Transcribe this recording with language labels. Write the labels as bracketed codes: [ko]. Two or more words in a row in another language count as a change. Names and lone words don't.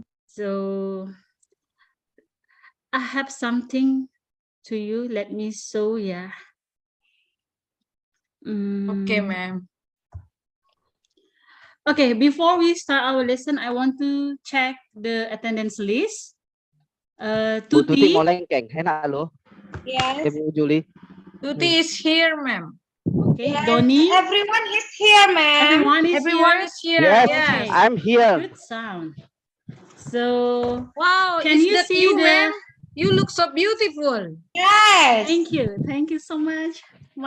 [en] So I have something to you. Let me show ya. Okay, ma'am. Okay, before we start our lesson, I want to check the attendance list. Bu Tuti Tuti, [id] mau lengkeng, enak loh. [en] Yes. Ibu Juli. Tuti is here, ma'am. okay, Doni, Everyone is here, ma'am. everyone is here. Everyone is here. Yes, Yes. Okay. I'm here. Good sound. So, Wow, can is you that see you, the? ma'am? You look so beautiful. Yes. Thank you so much. My